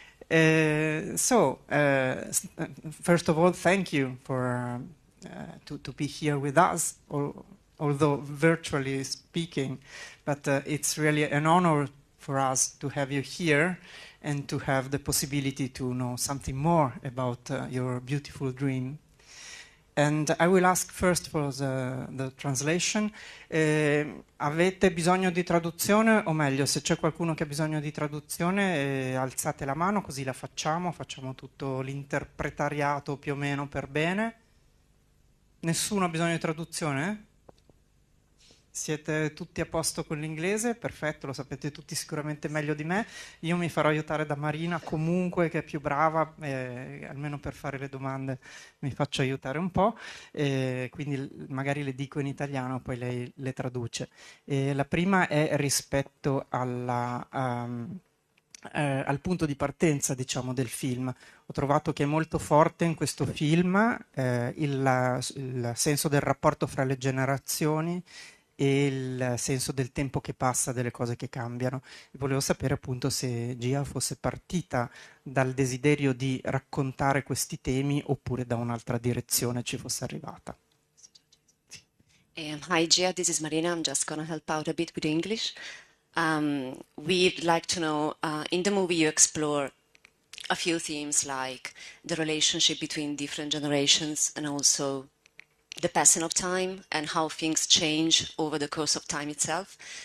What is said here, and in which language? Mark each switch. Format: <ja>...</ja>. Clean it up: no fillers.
<en>First of all, thank you for to be here with us, although virtually speaking, but it's really an honor for us to have you here and to have the possibility to know something more about your beautiful dream. And I will ask first for the translation.</en> <it>Avete bisogno di traduzione? O meglio, se c'è qualcuno che ha bisogno di traduzione, alzate la mano così la facciamo tutto l'interpretariato più o meno per bene. Nessuno ha bisogno di traduzione? Siete tutti a posto con l'inglese? Perfetto, lo sapete tutti sicuramente meglio di me. Io mi farò aiutare da Marina comunque, che è più brava, almeno per fare le domande mi faccio aiutare un po', quindi magari le dico in italiano, poi lei le traduce. La prima è rispetto al punto di partenza, diciamo, del film. Ho trovato che è molto forte in questo film il senso del rapporto fra le generazioni e il senso del tempo che passa, delle cose che cambiano. E volevo sapere appunto se Gia fosse partita dal desiderio di raccontare questi temi oppure da un'altra direzione ci fosse arrivata.</it> <en>Hi, Gia. This is Marina. I'm just going to help out a bit with English. We'd like to know, in the movie you explore a few themes like the relationship between different generations and also the passing of time and how things change over the course of time itself.</en>